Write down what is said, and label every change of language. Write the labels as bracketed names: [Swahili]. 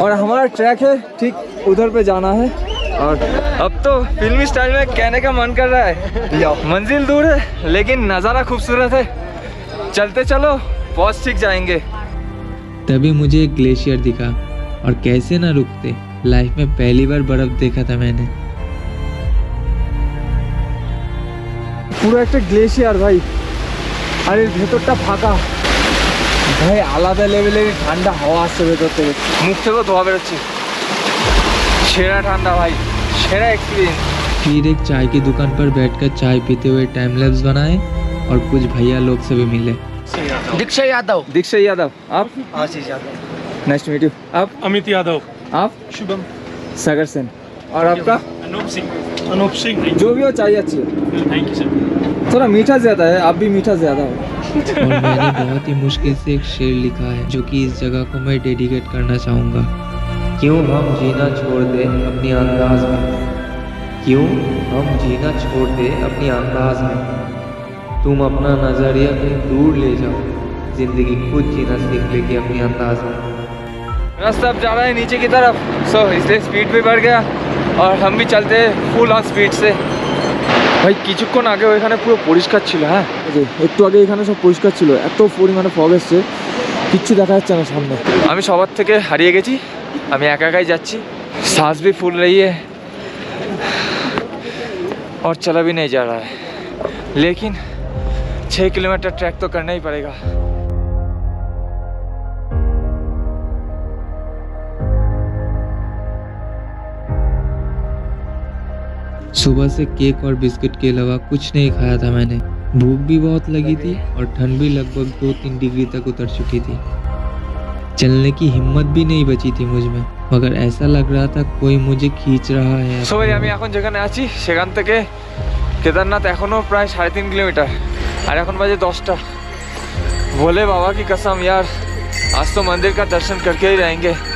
[Hindi] और हमारा ट्रैक है ठीक उधर पे जाना है। और अब तो फिल्मी स्टाइल में कहने का मन कर रहा है, मंजिल दूर है लेकिन नज़ारा खूबसूरत है। चलते चलो, पहुंच ठीक जाएंगे। तभी मुझे एक ग्लेशियर दिखा और कैसे ना रुकते, लाइफ में पहली बार बर्फ देखा था मैंने। [Bangla] পুরো একটা গ্লেশিয়ার ভাই, আর এর ভেতরটা ফাঁকা ভাই, আলাদা লেভেলের ঠান্ডা হাওয়া আসছে ভেতর থেকে, মুখ থেকেও ধোয়া বেরোচ্ছে। সেরা ঠান্ডা ভাই, সেরা एक्सपीरियंस। [Hindi] फिर एक चाय की दुकान पर बैठकर चाय पीते हुए टाइम लैप्स बनाए और कुछ भैया लोग से भी मिले। दीक्षा यादव। आप? आशीष Yadav. Nice to meet you. आप? अमित यादव। आप? शुभम। सागर सेन। और आपका? अनूप सिंह। जो भी हो, चाहिए अच्छी है। Thank you sir. थोड़ा मीठा ज्यादा है, आप भी मीठा ज्यादा हो। और मैंने बहुत ही मुश्किल से एक शेर लिखा है जो कि इस जगह को मैं डेडिकेट करना चाहूँगा। क्यों हम जीना छोड़ दे अपनी अंदाज में, क्यों हम जीना छोड़ दे अपनी अंदाज में, तुम अपना नजरिया कहीं दूर ले जाओ, जिंदगी खुद जीना सीख लेगी अपनी अंदाज में। रास्ता अब जा रहा है नीचे की तरफ, इसलिए स्पीड भी बढ़ गया और हम भी चलते हैं फुल ऑन स्पीड से। [Bangla] ভাই কিছুক্ষণ আগে ওইখানে পুরো পরিষ্কার ছিল। হ্যাঁ, একটু আগে এখানে সব পরিষ্কার ছিল, এত পরিমাণে ফগ এসছে কিচ্ছু দেখা যাচ্ছে না সামনে। আমি সবার থেকে হারিয়ে গেছি, আমি একা একাই যাচ্ছি, [Hindi] सांस भी फूल रही है और चला भी नहीं जा रहा है, लेकिन 6 किलोमीटर ट्रैक तो करना ही पड़ेगा। सुबह से केक और बिस्किट के अलावा कुछ नहीं खाया था मैंने। भूख भी बहुत लगी थी और ठंड भी लगभग 2-3 डिग्री तक उतर चुकी थी। चलने की हिम्मत भी नहीं बची थी मुझ में, मगर ऐसा लग रहा था कोई मुझे खींच रहा है। [Bangla] সবাই আমি এখন যেখানে আছি সেখান থেকে केदारनाथ এখনো প্রায় 3.5 [Hindi] किलोमीटर और [Bangla] এখন বাজে 10টা। [Hindi] भोले बाबा की कसम यार, आज तो मंदिर का दर्शन करके ही रहेंगे।